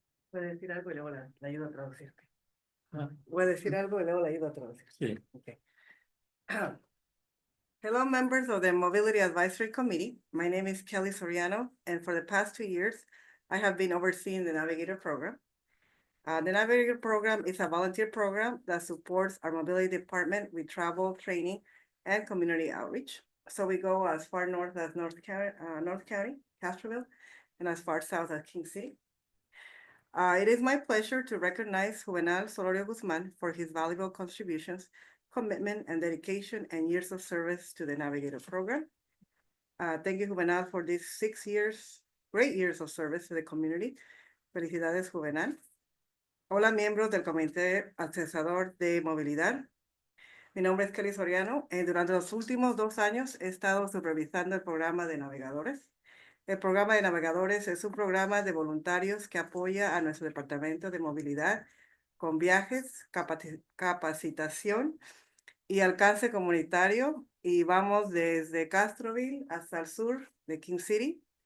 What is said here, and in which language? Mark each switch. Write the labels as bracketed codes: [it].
[es] Puede decir algo y luego le ayudo a traducir. Voy a decir algo y luego le ayudo a traducir. Sí. [en] Okay. Hello, members of the Mobility Advisory Committee. My name is Kelly Soriano, and for the past 2 years, I have been overseeing the Navigator program. The Navigator program is a volunteer program that supports our mobility department with travel, training, and community outreach. So we go as far north as North County, Castroville, and as far south as King City. It is my pleasure to recognize Juvenal Solorio Guzman for his valuable contributions, commitment, and dedication and years of service to the Navigator program. Thank you, Juvenal, for these 6 years great years of service to the community. [es] Felicidades, Juvenal. Hola, miembros del Comité Asesador de Movilidad. Mi nombre es Kelly Soriano y durante los últimos 2 años he estado supervisando el programa de navegadores. El programa de navegadores es un programa de voluntarios que apoya a nuestro departamento de movilidad con viajes, capacitación y alcance comunitario, y vamos desde Castroville hasta el sur de King City.